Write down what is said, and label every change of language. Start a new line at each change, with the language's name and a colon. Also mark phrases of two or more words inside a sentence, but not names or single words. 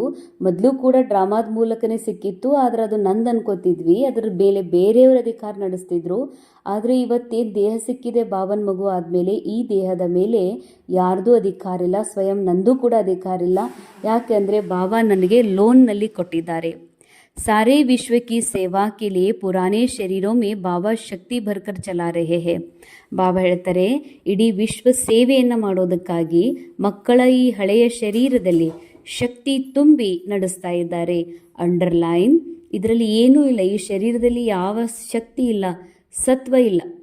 Kannada: ಮೊದಲು ಕೂಡ ಡ್ರಾಮಾದ ಮೂಲಕನೇ ಸಿಕ್ಕಿತ್ತು, ಆದರೆ ಅದು ನಂದು ಅನ್ಕೋತಿದ್ವಿ, ಅದರ ಮೇಲೆ ಬೇರೆಯವರು ಅಧಿಕಾರ ನಡೆಸ್ತಿದ್ರು. ಆದರೆ ಇವತ್ತೇನು ದೇಹ ಸಿಕ್ಕಿದೆ ಬಾಬನ ಮಗು ಆದಮೇಲೆ, ಈ ದೇಹದ ಮೇಲೆ ಯಾರ್ದೂ ಅಧಿಕಾರ ಇಲ್ಲ, ಸ್ವಯಂ ನಂದು ಕೂಡ ಅಧಿಕಾರ ಇಲ್ಲ. ಯಾಕೆ ಅಂದರೆ ಬಾಬಾ ನನಗೆ ಲೋನ್ನಲ್ಲಿ ಕೊಟ್ಟಿದ್ದಾರೆ.
Hindi: सारे विश्व की सेवा के लिए पुराने शरीरों में बाबा शक्ति भरकर चला रहे हैं.
Kannada: ಬಾಬಾ ಹೇಳ್ತಾರೆ, ಇಡೀ ವಿಶ್ವ ಸೇವೆಯನ್ನು ಮಾಡೋದಕ್ಕಾಗಿ ಮಕ್ಕಳ ಈ ಹಳೆಯ ಶರೀರದಲ್ಲಿ ಶಕ್ತಿ ತುಂಬಿ ನಡೆಸ್ತಾ ಇದ್ದಾರೆ. ಅಂಡರ್ಲೈನ್. ಇದರಲ್ಲಿ ಏನೂ ಇಲ್ಲ, ಈ ಶರೀರದಲ್ಲಿ ಯಾವ ಶಕ್ತಿ ಇಲ್ಲ, ಸತ್ವ ಇಲ್ಲ.